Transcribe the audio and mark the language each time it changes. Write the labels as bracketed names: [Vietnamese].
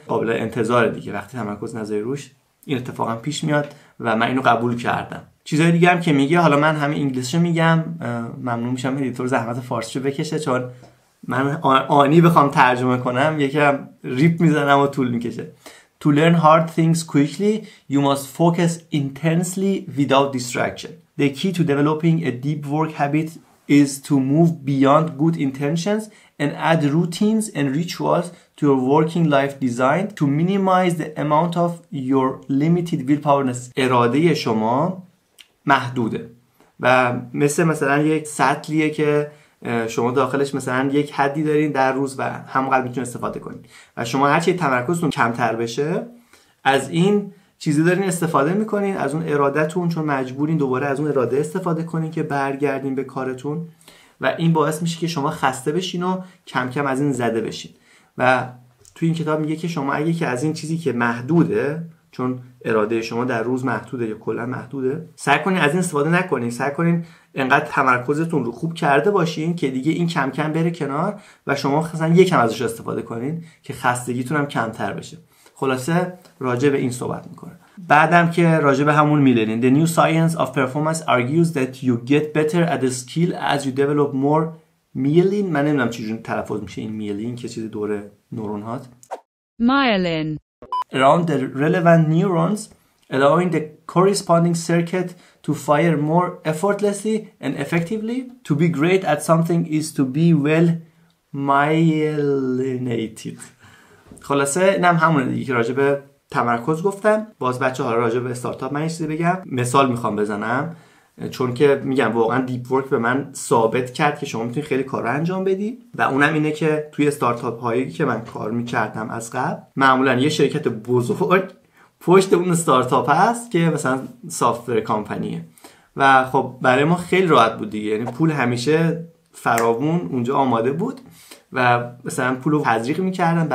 [Persian] قابل انتظار دیگه وقتی تمرکز نذاری روش این اتفاقا پیش میاد و من اینو قبول کردم. چیزای دیگه هم که میگه، حالا من همه انگلیسیشو میگم، ممنون میشم ادیتور زحمت فارسیشو بکشه، چون من آنی بخوام ترجمه کنم یکم ریپ میزنم و طول میکشه. [English] To learn hard things quickly, you must focus intensely without distraction. The key to developing a deep work habit is to move beyond good intentions and add routines and rituals to your working life designed to minimize the amount of your limited willpower. [Persian] اراده شما محدوده و مثلا یک سطلیه که شما داخلش مثلا یک حدی دارین در روز و همونقدر میتونید استفاده کنید و شما هرچی تمرکزتون کمتر بشه از این چیزی دارین استفاده میکنین، از اون ارادهتون، چون مجبورین دوباره از اون اراده استفاده کنین که برگردین به کارتون و این باعث میشه که شما خسته بشین و کم کم از این زده بشین. و توی این کتاب میگه که شما اگه که از این چیزی که محدوده، چون اراده شما در روز محدوده یا کلا محدوده، سعی کنین از این استفاده نکنین، سعی کنین انقدر تمرکزتون رو خوب کرده باشین که دیگه این کم کم بره کنار و شما مثلا یکم ازش استفاده کنین که خستگیتون هم کمتر بشه. خلاصه راجع به این صحبت میکنه. بعدم که راجع به همون میلنین [English] The new science of performance argues that you get better at the skill as you develop more myelin. [Persian] من نمیدونم چجوری تلفظ میشه این میلین که چیز دور نورون هات. [English] Myelin. Around the relevant neurons, allowing the corresponding circuit to fire more effortlessly and effectively. To be great at something is to be well myelinated. [Persian] خلاصه اینم همونه دیگه که راجع به تمرکز گفتم. باز بچه ها راجع به استارتاپ من یه چیزی بگم، مثال میخوام بزنم، چون که میگم واقعا دیپ ورک به من ثابت کرد که شما میتونید خیلی کار رو انجام بدی و اونم اینه که توی استارتاپ هایی که من کار میکردم از قبل، معمولا یه شرکت بزرگ پشت اون استارتاپ هست که مثلا سافتور کامپانیه و خب برای ما خیلی راحت بود دیگه، یعنی پول همیشه فراوون اونجا آماده بود و مثلا پول رو تزریق میکردن.